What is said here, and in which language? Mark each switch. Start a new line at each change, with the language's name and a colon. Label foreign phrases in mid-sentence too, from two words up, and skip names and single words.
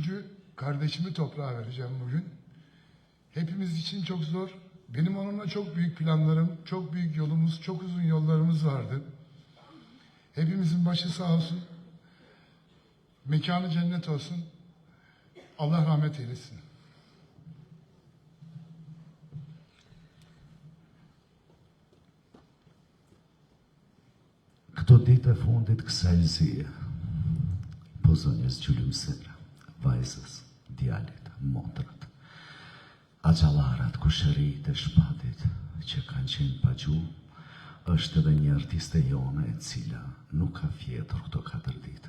Turkish: kardeşimi toprağa vereceğim bugün. Hepimiz için çok zor. Benim onunla çok büyük planlarım, çok büyük yolumuz, çok uzun yollarımız vardı. Hepimizin başı sağ olsun. Mekanı cennet olsun. Allah rahmet eylesin.
Albanian: Këto ditë e fundit kësaj zie, po zonjës gjulumsera, vajzës, djalit, motrët, axhallarat, kushërit e Shpatit që kanë qenë pa gjuhë, është edhe një artiste jone e cila nuk ka fjetur këto 4 ditë.